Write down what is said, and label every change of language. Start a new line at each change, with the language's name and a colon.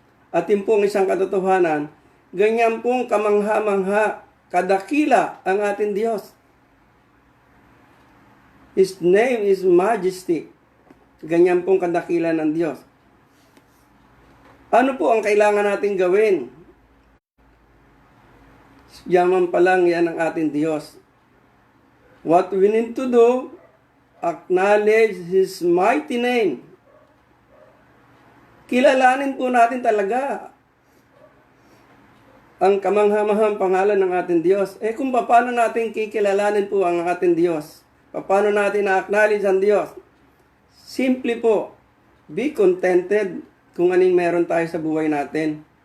Filipino: At yun pong isang katotohanan, ganyan pong kamangha-mangha, kadakila ang ating Diyos.
English: His name is majestic.
Filipino: Ganyan pong kadakila ng Diyos. Ano po ang kailangan natin gawin? Yaman pa lang yan ang ating Diyos.
English: What we need to do, acknowledge His mighty name.
Filipino: Kilalanin po natin talaga ang kamangha-manghang pangalan ng ating Diyos. Kung paano natin kikilalanin po ang ating Diyos? Paano natin na-acknowledge ang Diyos? Simply po,
English: be contented
Filipino: kung anong meron tayo sa buhay natin.